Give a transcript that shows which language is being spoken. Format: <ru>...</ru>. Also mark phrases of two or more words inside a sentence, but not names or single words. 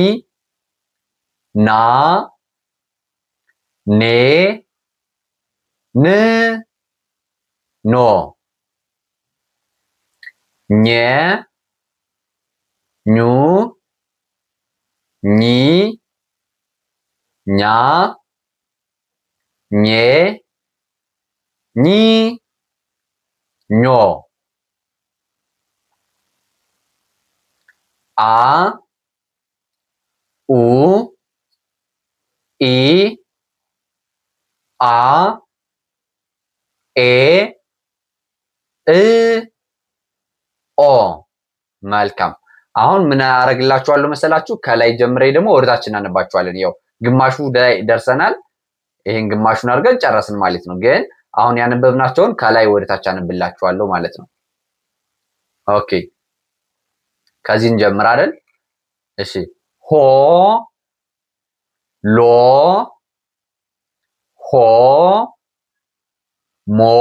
<am>ና ኔ ን ኖ ኘ ኙ ኚ ኛ ኜ ኚ ኞ አ ኡ ኢ አ ኤ እ ኦ መልካም። አሁን ምን አረግላችኋለሁ መሰላችሁ? ከላይ ጀምሬ ደግሞ ወደታች እናነባችኋለን። ያው ግማሹ ደርሰናል። ይሄን ግማሹን አድርገን ጨረስን ማለት ነው። ግን አሁን ያነበብናቸውን ከላይ ወደታች አነብላችኋለሁ ማለት ነው። ኦኬ ከዚህ እንጀምራለን። እሺ ሆ ሎ ሆ ሞ</am>